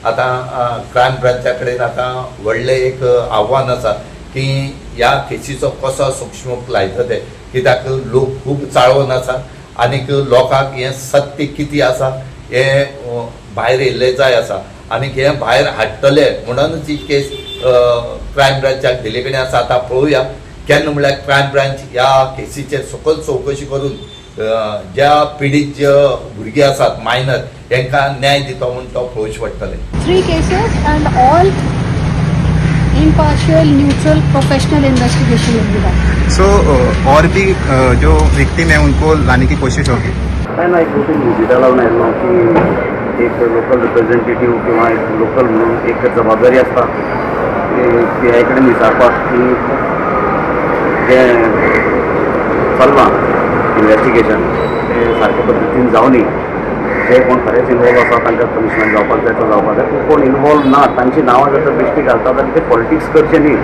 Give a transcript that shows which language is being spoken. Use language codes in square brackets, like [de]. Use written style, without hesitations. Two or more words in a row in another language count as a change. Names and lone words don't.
[kok] आतां [en] crime brancha [kok] कडेन आतां व्हडलें एक आव्हान आसा की ह्या केसीचो कसो सूक्ष्म लायता ते, कित्याक लोक खूब चाळवून आसा आनीक लोकांक हें सत्य कितें आसा हें भायर येयल्लें जाय आसा आनीक हें भायर हाडटले म्हणूनच ही केस [en] crime branchak [kok] दिल्ले कडेन आसा। आतां पळोवया केन्ना म्हणल्यार [en] crime branch [kok] ह्या केसीचेर सकयल चौकशी करून ज्या पीडित जे भुरगे आसात मायनर तांकां न्याय दितो म्हणून तो पळोवचे पडटलें। [en] 3 cases and all impartial, neutral, professional investigation will be done. [hi] So और भी जो विक्टिम है उनको लाने की कोशिश होगी। [kok] ना एक गोष्ट विजिटा लावन आयलो की एक [en] local representative [kok] किंवा एक लोकल म्हणून एक जबाबदारी आसता PI कडेन विचारपाक की जे चल्लां इन्वेस्टिगेशन तें सारके पद्दतीन जावनी, जे कोण खरेंच इनवॉल्व आसा तांकां पनिशमेंट जावपाक जाय तो जावपाक जाय, कोण इनवॉल्व ना तांची नांवां जर बेश्टी घालतात आनी ते पॉलिटिक्स करचे न्ही।